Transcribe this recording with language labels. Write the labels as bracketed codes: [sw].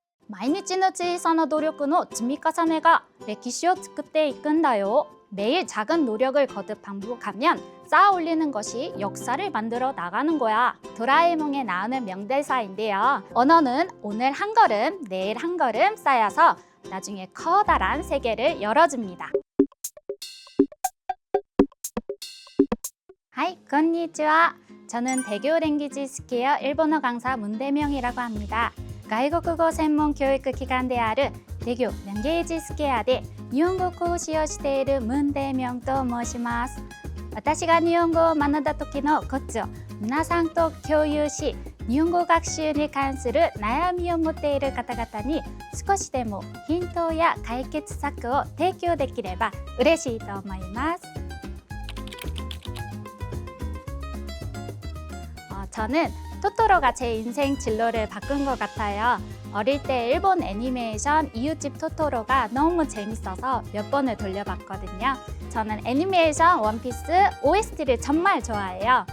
[ja] 毎日の小さな努力の積み重ねが歴史を作っていくんだよ. [ko] 매일 작은 노력을 거듭 반복하면 쌓아 올리는 것이 역사를 만들어 나가는 거야. 도라에몽에 나오는 명대사인데요. 언어는 오늘 한 걸음, 내일 한 걸음 쌓여서 나중에 커다란 세계를 열어줍니다. [ja] 하이, 건니치와. [ko] 저는 대교 랭귀지 스퀘어 일본어 강사 문대명이라고 합니다. [ja] 外国語専門教育機関である대교 랭귀지スクエアで日本語講師をしている文大明と申します。私が日本語を学んだ時のコツを皆さんと共有し、日本語学習に関する悩みを持っている方々に少しでもヒントや解決策を提供できれば嬉しいと思います。 [ko] 저는 토토로가 제 인생 진로를 바꾼 것 같아요. 어릴 때 일본 애니메이션 이웃집 토토로가 너무 재밌어서 몇 번을 돌려봤거든요. 저는 애니메이션 원피스 OST를 정말 좋아해요.